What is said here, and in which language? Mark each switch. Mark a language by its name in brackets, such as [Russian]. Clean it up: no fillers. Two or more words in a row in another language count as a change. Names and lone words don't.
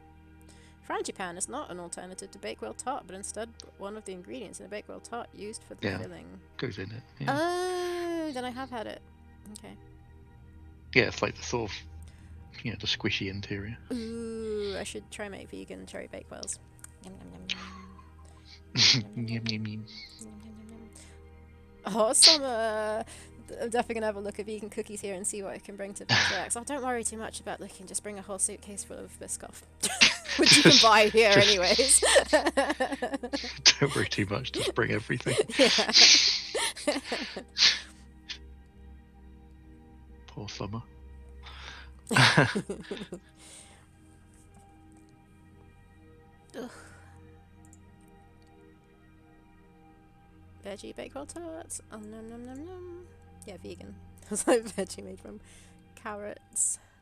[English] Frangipane is not an alternative to Bakewell tart, but instead one of the ingredients in a Bakewell tart used for the filling. Goes in it. Yeah. Oh, then I have had it. Okay. Yeah, it's like the sort of, the squishy interior. Ooh, I should try make vegan cherry Bakewells. Yum, yum, yum, yum. Yum, yum, yum. Oh, summer! I'm definitely gonna have a look at vegan cookies here and see what I can bring to Pinterest. Oh, don't worry too much about looking. Just bring a whole suitcase full of Biscoff, which you can buy here anyways. Don't worry too much. Just bring everything. Yeah. Poor Summer. Ugh. Veggie Bakewell tarts. Oh, nom nom nom nom. Yeah, vegan. It's like veggie made from carrots.